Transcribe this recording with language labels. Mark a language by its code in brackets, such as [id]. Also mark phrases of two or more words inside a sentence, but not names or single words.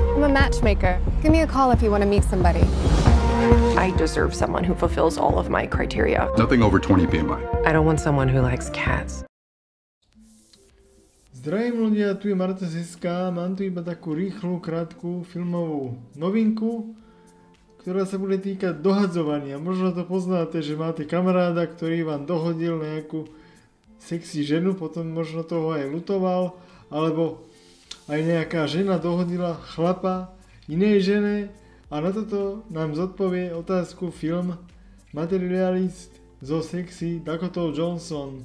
[en] matchmaker. Give me a call if you want to meet somebody. I deserve someone who fulfills all of my criteria. Nothing over 20 BMI. I don't want someone who likes cats. [sk] Zdravím ľudia, tu je Marta Seska, mám tu iba takú rýchlu, krátku filmovú novinku, ktorá sa bude týkať dohadzovania. Možno to poznáte, že máte kamaráda, ktorý vám dohodil nejakú sexy ženu, potom možno toho aj ľutoval, alebo aj nejaká žena dohodila chlapa inej žene a na toto nám zodpovie otázku film Materialist zo sexy Dakotou Johnson.